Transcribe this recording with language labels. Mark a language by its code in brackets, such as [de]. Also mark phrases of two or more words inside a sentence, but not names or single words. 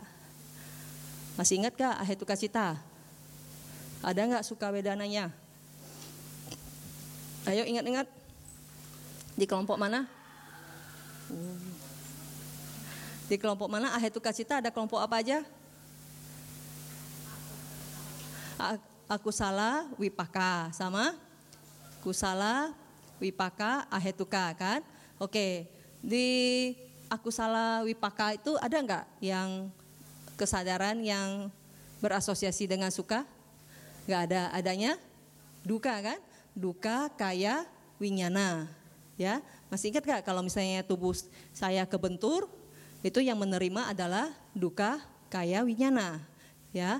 [id] Masih ingat gak [pi] ahetuka cita? [id] Ada nggak [pi] suka wedananya? [id] Ayo ingat-ingat. Di kelompok mana? Di kelompok mana [pi] ahetuka cita? [id] Ada kelompok apa aja? [pi] Akusala, wipaka, sama kusala, wipaka, ahetuka, [id] kan? Oke, di [pi] akusala wipaka [id] itu ada nggak yang kesadaran yang berasosiasi dengan suka? Nggak ada, adanya duka, kan? [pi] Duka, kaya, winyana, ya. [id] Masih ingat nggak kalau misalnya tubuh saya kebentur, itu yang menerima adalah [pi] duka, kaya, winyana, [id] ya.